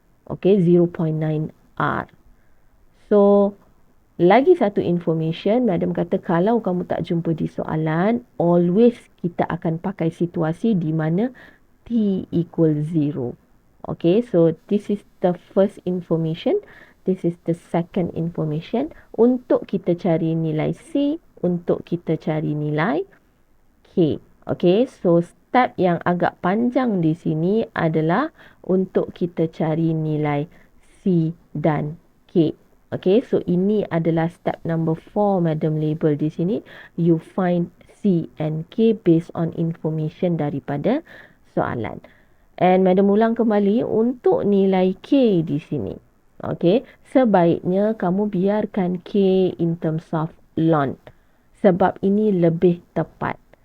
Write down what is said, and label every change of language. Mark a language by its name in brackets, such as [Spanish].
[Malay] Okay, 0.9 R. So, lagi satu information, madam kata kalau kamu tak jumpa di soalan, always kita akan pakai situasi di mana T equals 0. [English] Okay, so this is the first information. This is the second information. [Malay] Untuk kita cari nilai C, untuk kita cari nilai K. Okay, so step yang agak panjang di sini adalah untuk kita cari nilai C dan K. Okay, so ini adalah step number 4 madam label di sini. [English] You find C and K based on information [Malay] daripada soalan. And madam ulang kembali untuk nilai K di sini. Okay, sebaiknya kamu biarkan K [English] in terms of ln. [Malay] Sebab ini lebih tepat.